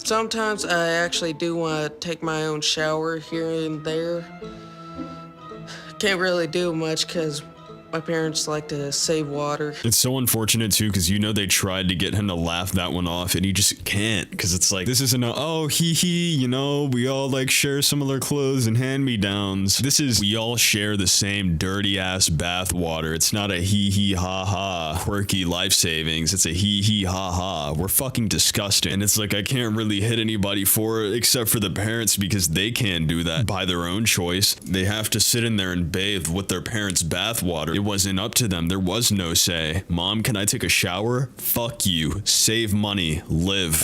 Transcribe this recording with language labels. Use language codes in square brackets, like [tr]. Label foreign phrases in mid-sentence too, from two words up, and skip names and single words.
[en] Sometimes I actually do want to take my own shower here and there. Can't really do much because my parents like to save water. It's so unfortunate too, because you know they tried to get him to laugh that one off and he just can't, because it's like, this isn't a, oh, hee hee, you know, we all like share similar clothes and hand-me-downs. This is, we all share the same dirty ass bath water. It's not a hee hee ha ha quirky life savings. It's a hee hee ha ha. We're fucking disgusting. And it's like, I can't really hit anybody for it except for the parents, because they can't do that by their own choice. They have to sit in there and bathe with their parents' bath water. It wasn't up to them. There was no say. Mom, can I take a shower? Fuck you. Save money. Live.